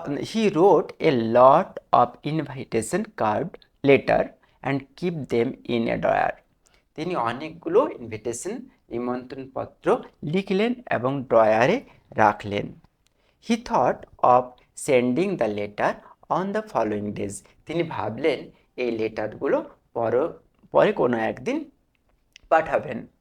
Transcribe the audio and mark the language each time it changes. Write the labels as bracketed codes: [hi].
[en] He wrote a lot of invitation card letter and keep them in a drawer. [bn] তিনি অনেকগুলো invitation নিমন্ত্রণপত্র লিখলেন এবং ড্রয়ারে রাখলেন। [en] He thought of sending the letter on the following days. [bn] তিনি ভাবলেন এই লেটারগুলো পরে কোনো একদিন পাঠাবেন।